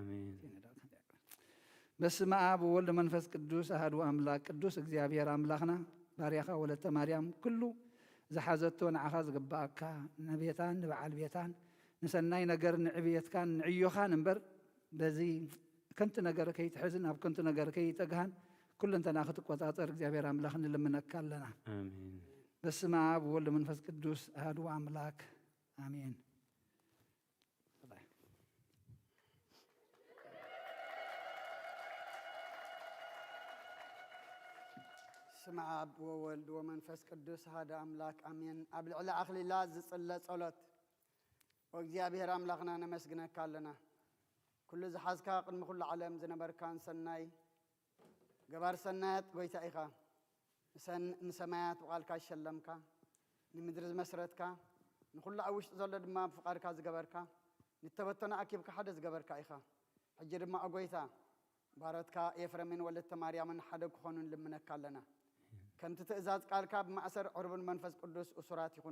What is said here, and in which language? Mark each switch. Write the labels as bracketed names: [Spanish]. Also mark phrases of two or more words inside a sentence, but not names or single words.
[Geez] በስመ አብ ወወልድ መንፈስ ቅዱስ አሐዱ አምላክ [Tigrinya] ቅዱስ እግዚአብሔር አምላኽና ባርያኻ ወለተ ማርያም ኩሉ ዝሓዘቶ ንዓኻ ዝግባአካ ንቤታን ንበዓል ቤታን ንሰናይ ነገር ንዕብየትካን ንዕዮኻን እምበር በዚ ከንቲ ነገር ከይትሕዝን ኣብ ከንቲ ነገር ከይተግሃን ኩሉ እንተና ክትቆፃፀር እግዚአብሔር አምላኽ ንልምነካ ኣለና። አሜን። [Geez] በስመ አብ ወወልድ መንፈስ ቅዱስ አሐዱ አምላክ አሜን። ስመ አብ ወወልድ ወመንፈስ ቅዱስ አሐዱ አምላክ አሜን። [Tigrinya] ኣብ ልዕሊ ኣኽሊላ ዝጽለ ጸሎት ወእግዚአብሔር አምላኽና ነመስግነካ ኣለና። ኩሉ ዝሓዝካ ቅድሚ ኩሉ ዓለም ዝነበርካን ሰናይ ገባር ሰናያት ጎይታ ኢኻ ንሰማያት ብቓልካ ዝሸለምካ ንምድሪ ዝመስረትካ ንኩሉ ኣብ ውሽጢ ዘሎ ድማ ብፍቓድካ ዝገበርካ ንተበተነ ኣኪብካ ሓደ ዝገበርካ ኢኻ። ሕጂ ድማ ጎይታ ባሮትካ ኤፍሬምን ወለተ ማርያምን ሓደ ክኾኑ ንልምነካ ኣለና። ከምቲ ትእዛዝ ቃልካ ብማእሰር ዕርብን መንፈስ ቅዱስ እሱራት ይኹኑ።